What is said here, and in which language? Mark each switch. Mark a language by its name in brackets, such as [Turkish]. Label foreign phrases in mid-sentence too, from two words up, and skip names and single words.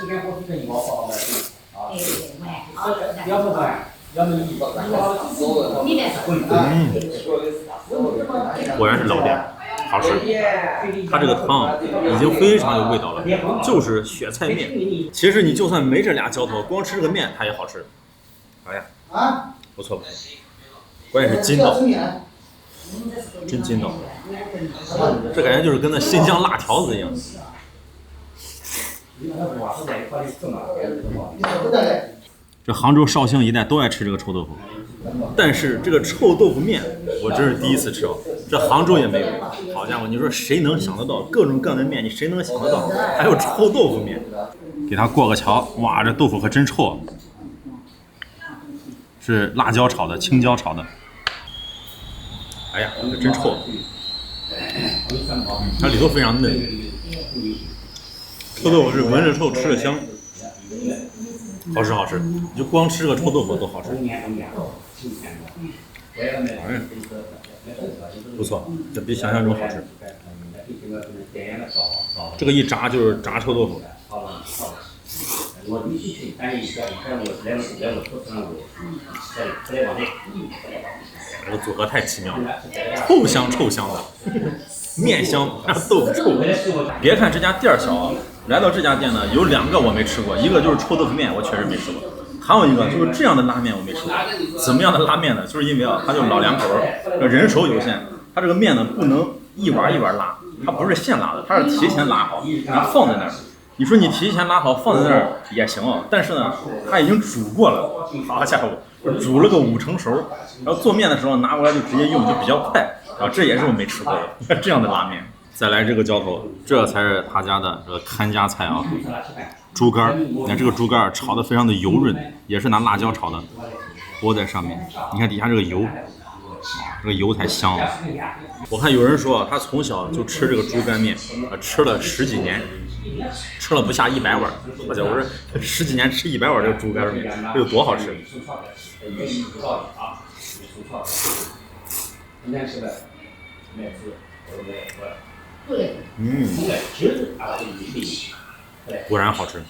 [Chinese] 果然是老店，好吃。它这个汤已经非常有味道了，就是雪菜面。其實你就算沒這倆澆頭，光吃這個面它也好吃。哎呀，不錯不錯，關鍵是筋道，真筋道。這感覺就是跟那新疆辣條子一樣。這杭州紹興一帶都愛吃這個臭豆腐，但是這個臭豆腐麵我真是第一次吃哦，這杭州也沒有。好家伙，你說誰能想得到各種各樣的麵？你誰能想得到還有臭豆腐麵？給它過個橋，哇，這豆腐可真臭，是辣椒炒的，青椒炒的。哎呀，這真臭，它裡頭非常嫩。臭豆腐是聞着臭，吃着香。好吃好吃，你就光吃個臭豆腐都好吃。不錯，這比想象中好吃。這個一炸就是炸臭豆腐。這個組合太奇妙了，臭香臭香的，麵香豆腐臭。別看這家店小啊。來到這家店呢，有2個我沒吃過，一個就是臭豆腐麵，我確實沒吃過，還有一個就是這樣的拉麵我沒吃過。怎麼樣的拉麵呢？就是因為啊，它就老2口，人手有限，它這個麵呢不能一碗一碗拉，它不是現拉的，它是提前拉好，然後放在那兒。你說你提前拉好放在那兒也行啊，但是呢，它已經煮過了，好家伙，煮了個5成熟，然後做麵的時候拿過來就直接用，就比較快。然後這也是我沒吃過的這樣的拉麵。再来这個澆頭，這才是他家的這個看家菜啊，豬肝。你看這個豬肝炒得非常的油潤，也是拿辣椒炒的，裹在上面。你看底下這個油，這個油才香啊。我看有人說他從小就吃這個豬肝麵，吃了10幾年，吃了不下100碗。我說10幾年吃100碗這個豬肝麵，這有多好吃？果然好吃。